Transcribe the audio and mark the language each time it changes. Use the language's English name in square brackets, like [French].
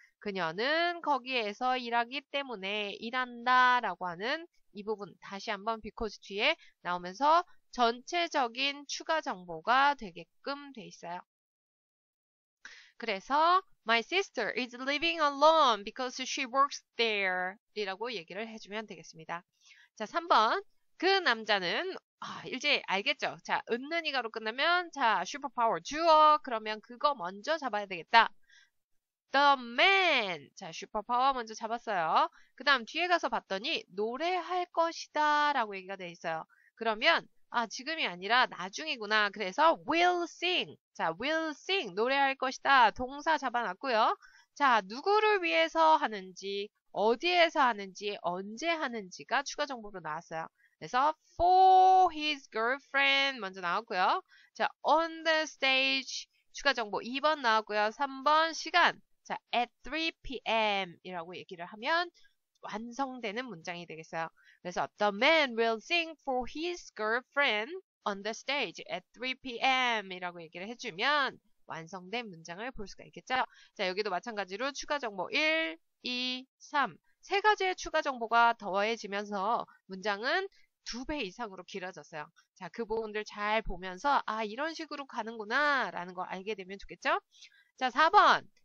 [Korean] 그녀는 거기에서 일하기 때문에 일한다 라고 하는 이 부분 다시 한번 because 뒤에 나오면서 전체적인 추가 정보가 되게끔 돼 있어요. [English] 그래서 my sister is living alone because she works there [Korean] 이라고 얘기를 해주면 되겠습니다. 자, 3번. 그 남자는 이제 알겠죠? 자, 은는이가로 끝나면 자, 슈퍼파워 주어. 그러면 그거 먼저 잡아야 되겠다. [English] The man. [Korean] 자, 슈퍼파워 먼저 잡았어요. 그 다음 뒤에 가서 봤더니 노래할 것이다 라고 얘기가 돼 있어요. 그러면 지금이 아니라 나중이구나. [English] 그래서 will sing. [Korean] 자, will sing. 노래할 것이다. 동사 잡아놨고요. 자, 누구를 위해서 하는지, 어디에서 하는지, 언제 하는지가 추가 정보로 나왔어요. 그래서 [English] for his girlfriend [Korean] 먼저 나왔고요. 자, [English] on the stage [Korean] 추가 정보 2번 나왔고요. 3번 시간. 자, [English] at 3 p.m. [Korean] 이라고 얘기를 하면 완성되는 문장이 되겠어요. [English] 그래서 the man will sing for his girlfriend on the stage at 3 p.m. [Korean] 이라고 얘기를 해주면 완성된 문장을 볼 수가 있겠죠. 자, 여기도 마찬가지로 추가 정보 1, 2, 3. 세 가지의 추가 정보가 더해지면서 문장은 2배 이상으로 길어졌어요. 자, 그 부분들 잘 보면서 이런 식으로 가는구나 라는 거 알게 되면 좋겠죠. 자, 4번.